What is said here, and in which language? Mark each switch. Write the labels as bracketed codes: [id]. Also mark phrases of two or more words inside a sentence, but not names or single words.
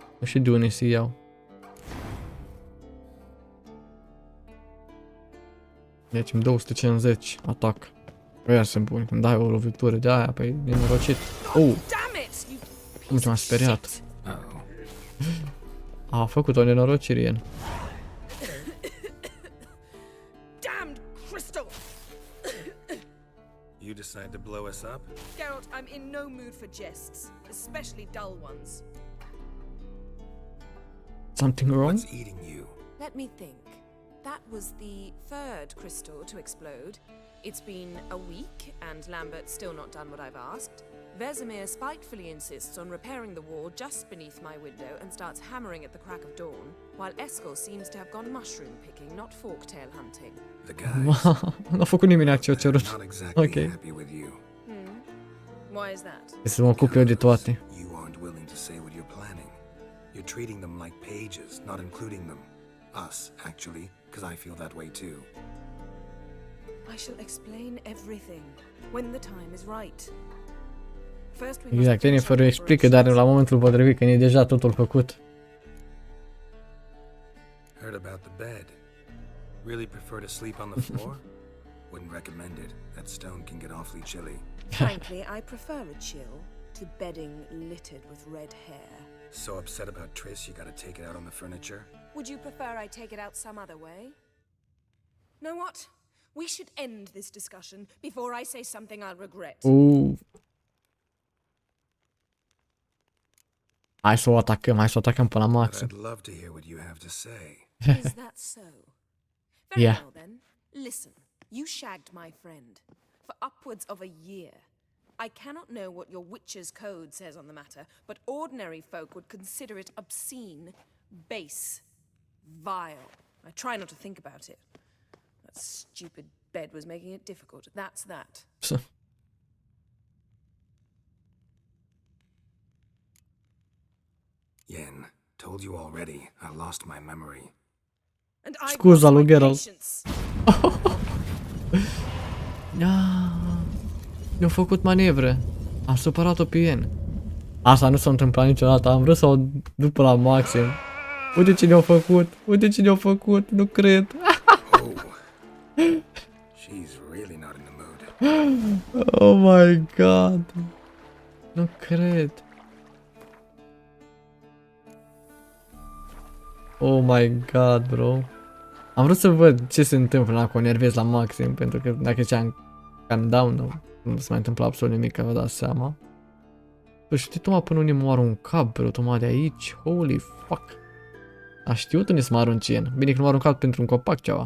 [ro] Nu știu de unde să iau. Deci 250 atac. Ăia sunt buni, când dai o lovitură de aia, păi e nenorocit. Oh! Cum ce m-a speriat. A făcut o nenorocire, Ian. [en] Damned crystal! You decide to blow us up? Geralt, I'm in no mood for jests, especially dull ones. Something wrong? What's eating you? Let me think. That was the third crystal to explode. It's been a week, and Lambert's still not done what I've asked. Vesemir spitefully insists on repairing the wall just beneath my window and starts hammering at the crack of dawn, while Eskel seems to have gone mushroom picking, not forktail hunting. The guys. [ro] Nu a făcut nimeni ce a cerut. [en] Not exactly Okay. happy with you. Why is that? [ro] Să mă ocup eu de toate. [en] You aren't willing to say what you're planning. You're treating them like pages, not including them. Us, actually, because I feel that way too. I shall explain everything when the time is right. First we [ro] Exact, Yennefer explică, dar la momentul potrivit, când e deja totul făcut. [en] Heard about the bed. Really prefer to sleep on the floor? Wouldn't recommend it. That stone can get awfully chilly. Frankly, I prefer a chill to bedding littered with red hair. So upset about Triss, you gotta take it out on the furniture? Would you prefer I take it out some other way? Know what? We should end this discussion before I say something I'll regret. [ro] Hai să o atacăm până la maxim. [en] I'd love to hear what you have to say. Is that so? Very Yeah. well then. Listen, you shagged my friend for upwards of a year. I cannot know what your witch's code says on the matter, but ordinary folk would consider it obscene, base, vile. I try not to think about it. That stupid bed was making it difficult. That's that. Yen, told you already, I lost my memory. And I [ro] Scuza lui [en] my Geralt. patience. [ro] Ne-au făcut manevre. Am supărat-o pe Yen. Asta nu s-a întâmplat niciodată. Am vrut să o duc până la maxim. Uite ce ne-au făcut. Uite ce ne-au făcut. Nu cred. Oh. [en] She's really not in the mood. Oh my god. [ro] Nu cred. [en] Oh my god, bro. [ro] Am vrut să văd ce se întâmplă dacă o nervez la maxim, pentru că dacă ziceam [en] calm down, [ro] nu se mai întâmplă absolut nimic, că vă dați seama. Păi știi, tocmai până unde mă arunc cap, bro, tocmai de aici, [en] holy fuck. [ro] A știut unde să mă arunci în. Bine că nu m-a aruncat pentru un copac ceva.